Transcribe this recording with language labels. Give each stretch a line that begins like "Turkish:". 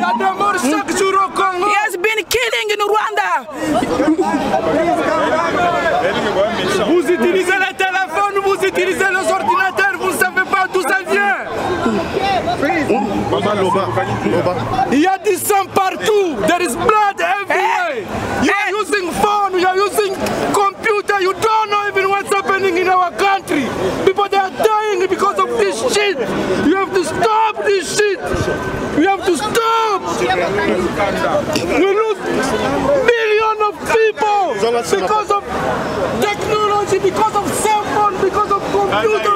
English: He has been killing in Rwanda.
French: Vous utilisez les téléphones, vous utilisez les ordinateurs, vous ne savez pas d'où ça vient. Il y a du sang partout.
English: There is blood everywhere. You are using phone, you are using computer. You don't know even what's happening in our country. People they are dying because of this shit. You have to stop this shit. We have to stop. We lose millions of people because of technology, because of cell phone, because of computer.